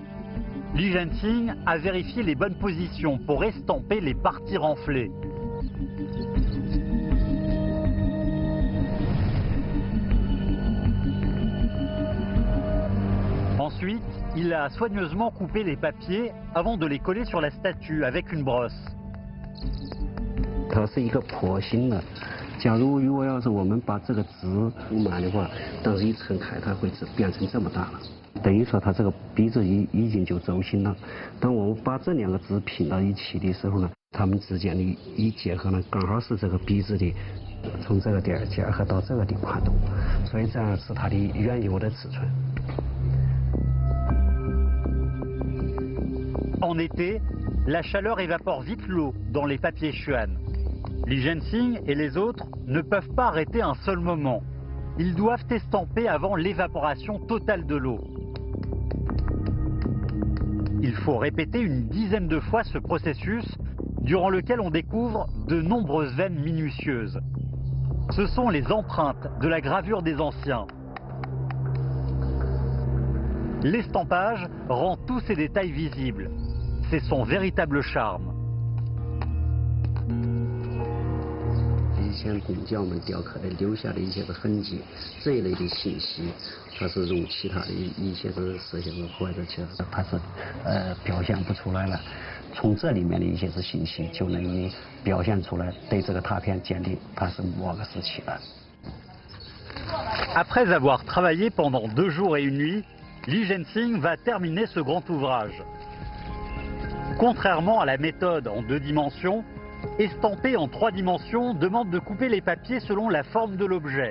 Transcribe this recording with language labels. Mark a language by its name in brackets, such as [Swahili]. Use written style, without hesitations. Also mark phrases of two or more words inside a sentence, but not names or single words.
[French] Li Zhenxing a vérifié les bonnes positions pour estamper les parties renflées. Ensuite, il a soigneusement coupé les papiers avant de les coller sur la statue avec une brosse. [Chinese] 它是一个剖心的。假如要是我们把这个纸铺满的话，当时一撑开，它会变成这么大了。等于说它这个鼻子已经就走心了。当我们把这2个纸拼到一起的时候呢，它们之间的一结合呢，刚好是这个鼻子的从这个点结合到这个的宽度，所以这样是它的原有的尺寸。 [French] En été, la chaleur évapore vite l'eau dans les papiers chuan. Li Zhenxing et les autres ne peuvent pas arrêter un seul moment. ils doivent estamper avant l'évaporation totale de l'eau. Il faut répéter une dizaine de fois ce processus, durant lequel on découvre de nombreuses veines minutieuses. Ce sont les empreintes de la gravure des anciens. L'estampage rend tous ces détails visibles. C'est son véritable charme. [Chinese] 以前工匠们雕刻的留下的一些的痕迹，这一类的信息，它是用其他的一些的事情或者其实它是表现不出来了。从这里面的一些的信息就能够表现出来，对这个拓片鉴定它是某个时期的。 [French] Après avoir travaillé pendant 2 jours et 1 nuit, Li Zhenxing va terminer ce grand ouvrage. Contrairement à la méthode en 2 dimensions, estamper en 3 dimensions demande de couper les papiers selon la forme de l'objet.